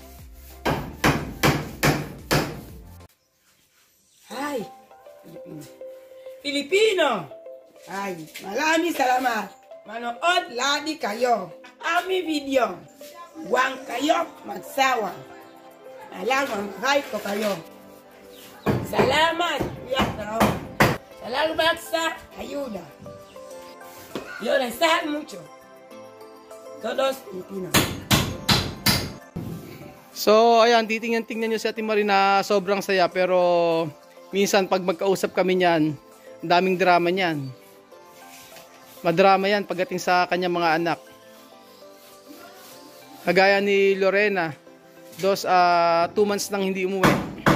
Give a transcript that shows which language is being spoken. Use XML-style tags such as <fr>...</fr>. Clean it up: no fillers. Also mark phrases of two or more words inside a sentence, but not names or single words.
<tl>Ay, Filipino. Ay, maraming salamat. Manood lagi kayo. Aming video. Huwag kayo magsawa. Alam, mahal ko kayo. Salamat. Salamat sa ayuda.</tl> <es>Yo les amo mucho. Todos Filipinos.</es> <tl>So, ayan, titingnan nyo si Ate Marie na sobrang saya. Pero, minsan pag magkausap kami niyan, daming drama niyan. Madrama yan pagdating sa kanyang mga anak. Kagaya ni Lorena, 2 months nang hindi umuwi.</tl>